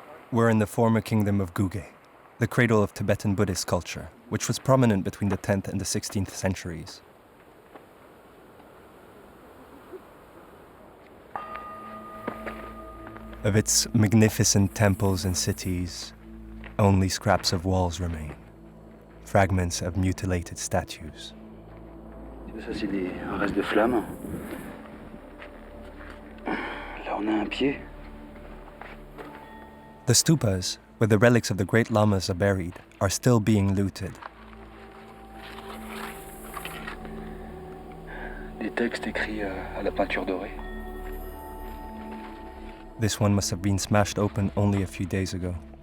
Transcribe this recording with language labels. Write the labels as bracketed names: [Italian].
[English] We're in the former kingdom of Guge, the cradle of Tibetan Buddhist culture, which was prominent between the 10th and the 16th centuries. Of its magnificent temples and cities, only scraps of walls remain, fragments of mutilated statues. [French] Ça, c'est un reste de flamme. Là, on a un pied. [English] The stupas, where the relics of the great lamas are buried, are still being looted. [French] Des textes écrits à la peinture dorée. [English] This one must have been smashed open only a few days ago.